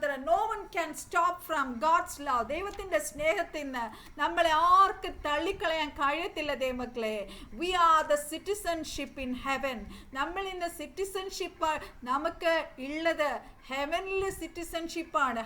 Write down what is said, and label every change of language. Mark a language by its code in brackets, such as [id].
[en] No one can stop from God's love. [ml] ദൈവത്തിന്റെ സ്നേഹത്തിൽ നിന്ന് നമ്മളെ ആർക്ക് തള്ളിക്കളയാൻ കഴിയത്തില്ല ദൈവമക്കളെ. [en] We are the citizenship in heaven. [ml] നമ്മൾ ഇന്ന് സിറ്റിസൺഷിപ്പ് നമുക്ക് ഉള്ളത് ഹെവൻലി സിറ്റിസൺഷിപ്പാണ്.